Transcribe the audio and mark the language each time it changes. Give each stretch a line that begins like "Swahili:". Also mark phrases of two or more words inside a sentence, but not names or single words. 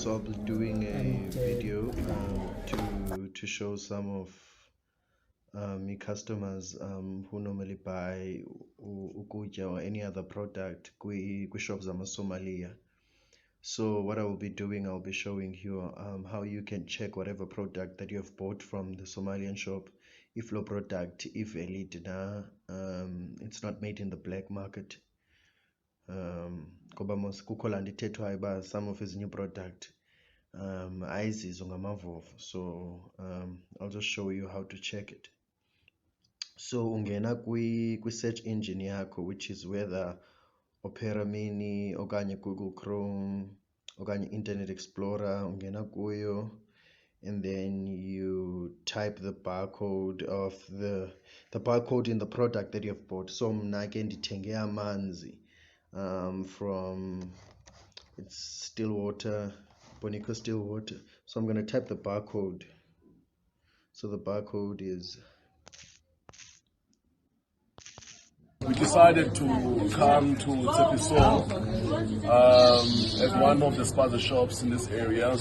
English: So I'll be doing a video to show some of my customers who normally buy ukutya or any other product kwi shops Somalia. So what I will be doing, I'll be showing you how you can check whatever product that you have bought from the Somalian shop, if low product, if elite, it's not made in the black market.
Xhosa: Ngoba mos kukho laa nto ithethwayo uba
English: some of his new product
Xhosa: ayizizo ngamavovo.
English: So I'll just show you how to check it.
Xhosa: So ungena kwi
English: search engine
Xhosa: yakho,
English: which is whether
Xhosa: Opera Mini okanye Google Chrome okanye Internet Explorer, ungena kuyo,
English: and then you type the barcode of the barcode in the product that you have bought.
Xhosa: So mna ke ndithenge amanzi
English: from, it's
Xhosa: Stillwater, Bonico Stillwater.
English: So I'm going to type the barcode. So the barcode is, we decided to come to Tepiso at one of the Spaza Shops in this area.